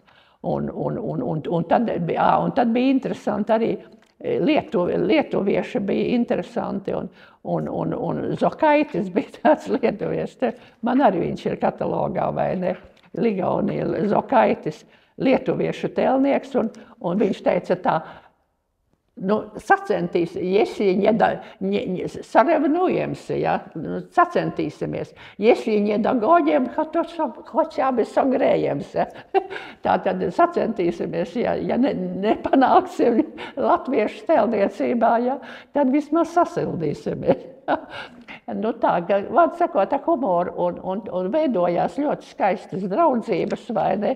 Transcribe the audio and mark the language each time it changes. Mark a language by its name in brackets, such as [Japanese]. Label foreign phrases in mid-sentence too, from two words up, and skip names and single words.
[Latvian] Un tad bija interesanti arī lietuvieši bija interesanti, un Zokaitis bija tāds lietuvieši. Man arī viņš ir katalogā, vai ne, Ligaunija Zokaitis, lietuviešu tēlnieks, un viņš teica tā, nu, sacentīsimies. [Russian] Если не догодим, хотя бы согреемся. [Latvian] Tātad sacentīsimies, ja nepanāksim latviešu tēlniecībā, ja, tad vismaz sasildīsimies. Nu tā, vārds sakot, ar humoru un veidojās ļoti skaistas draudzības, vai ne?